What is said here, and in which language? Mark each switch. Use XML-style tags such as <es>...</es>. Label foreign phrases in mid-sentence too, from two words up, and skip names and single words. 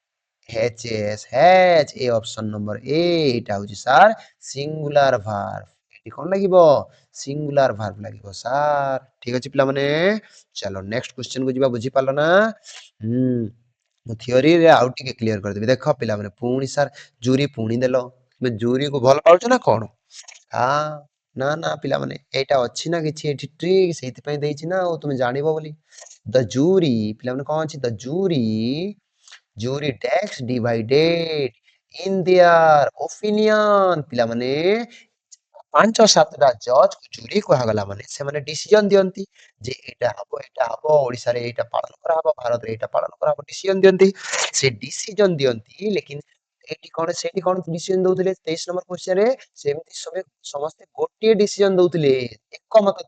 <en>H S has a option number A</en> <or>ଏଇଟା ହଉଛି ସାର୍</or> <en>singular verb</en> <or>ଏଠି କଣ ଲାଗିବ</or> <en>singular verb</en> <or>ଲାଗିବ ସାର୍ ଠିକ ଅଛି ପିଲାମାନେ ଚାଲ</or> <en>next question</en> <or>କୁ ଯିବା ବୁଝିପାରିଲ ନା ହୁଁ ମୁଁ ଥିଓରିରେ ଆଉ ଟିକେ କ୍ଲିୟର କରିଦେବି ଦେଖ ପିଲାମାନେ ପୁଣି ସାର୍ ଜୁରି ପୁଣି ଦେଲ ତୁମେ ଜୁରିକୁ ଭଲ ପାଉଛ ନା କଣ ନା ନା ପିଲାମାନେ ଏଇଟା ଅଛି ନା କିଛି ଏଠି ଟ୍ରିକ୍ ସେଇଥିପାଇଁ ଦେଇଛି ନା ଆଉ ତୁମେ ଜାଣିବ ବୋଲି ଦ ଜୁରି ପିଲାମାନେ କଣ ଅଛି</or> <en>the jury takes divided in their opinion</en> <or>ପିଲାମାନେ 5-7ଟା</or> <en>judge jury</en> <or>କୁହାଗଲା ମାନେ ସେମାନେ ଡିସିଜନ ଦିଅନ୍ତି ଯେ ଏଇଟା ହବ ଓଡିଶାରେ ଏଇଟା ପାଳନ କରାହବ ଭାରତରେ ଏଇଟା ପାଳନ କରାହବ ଡିସିଜନ ଦିଅନ୍ତି ସେ ଡିସିଜନ ଦିଅନ୍ତି ଲେକିନ ସେଠି କଣ ଡିସିଜନ ଦଉଥିଲେ 23</or> <en>number questionରେ</en> <or>ସେମିତି ସମସ୍ତେ ଗୋଟିଏ ଡିସିଜନ ଦଉଥିଲେ ଏକମତ</or>